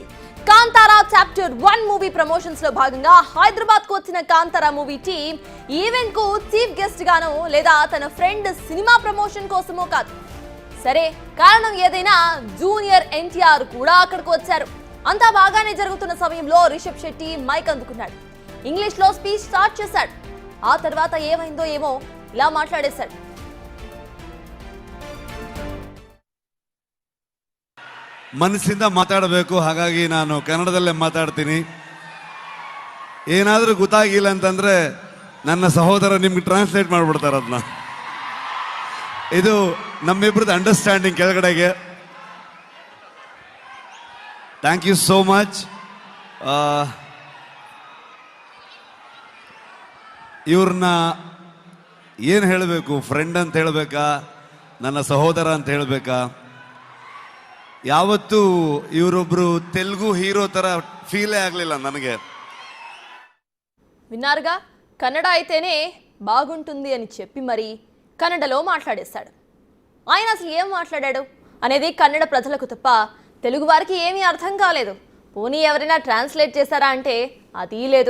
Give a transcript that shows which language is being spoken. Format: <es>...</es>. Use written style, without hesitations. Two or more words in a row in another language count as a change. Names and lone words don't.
<te>కాంతారా చాప్టర్ 1 మూవీ ప్రమోషన్స్ లో భాగంగా హైదరాబాద్ కు వచ్చిన కాంతారా మూవీ టీం ఈవెంట్ కు చీఫ్ గెస్ట్ గానో లేదా తన ఫ్రెండ్ సినిమా ప్రమోషన్ కోసమో కాదు, సరే కారణం ఏదైనా జూనియర్ ఎన్టీఆర్ కూడా అక్కడికి వచ్చారు. అంతా బాగానే జరుగుతున్న సమయంలో రిషబ్ శెట్టి మైక్ అందుకున్నాడు. ఇంగ్లీష్ లో స్పీచ్ స్టార్ట్ చేశాడు. ఆ తర్వాత ఏమైందో ఏమో ఇలా మాట్లాడేశాడు.</te> <kn>ಮನಸ್ಸಿಂದ ಮಾತಾಡಬೇಕು, ಹಾಗಾಗಿ ನಾನು ಕನ್ನಡದಲ್ಲೇ ಮಾತಾಡ್ತೀನಿ. ಏನಾದರೂ ಗೊತ್ತಾಗಿಲ್ಲ ಅಂತಂದ್ರೆ ನನ್ನ ಸಹೋದರ ನಿಮ್ಗೆ ಟ್ರಾನ್ಸ್ಲೇಟ್ ಮಾಡಿಬಿಡ್ತಾರೆ ಅದನ್ನ. ಇದು ನಮ್ಮಿಬ್ಬರದ್ದು ಅಂಡರ್ಸ್ಟ್ಯಾಂಡಿಂಗ್ ಕೆಳಗಡೆಗೆ.</kn> <en>Thank you so much.</en> <kn>ಇವ್ರನ್ನ ಏನು ಹೇಳಬೇಕು, ಫ್ರೆಂಡ್ ಅಂತ ಹೇಳಬೇಕಾ, ನನ್ನ ಸಹೋದರ ಅಂತ ಹೇಳಬೇಕಾ? ಯಾವತ್ತೂ ಇವರೊಬ್ರು ತೆಲುಗು హీరో ತರ ఫీలే ಆಗಲಿಲ್ಲ ನನಗೆ.</kn> <te>విన్నారుగా, కన్నడ అయితేనే బాగుంటుంది అని చెప్పి మరి కన్నడలో మాట్లాడేశాడు. ఆయన అసలు ఏం మాట్లాడాడు అనేది కన్నడ ప్రజలకు తప్ప తెలుగు వారికి ఏమీ అర్థం కాలేదు. పోనీ ఎవరైనా ట్రాన్స్లేట్ చేశారా అంటే అది లేదు.</te>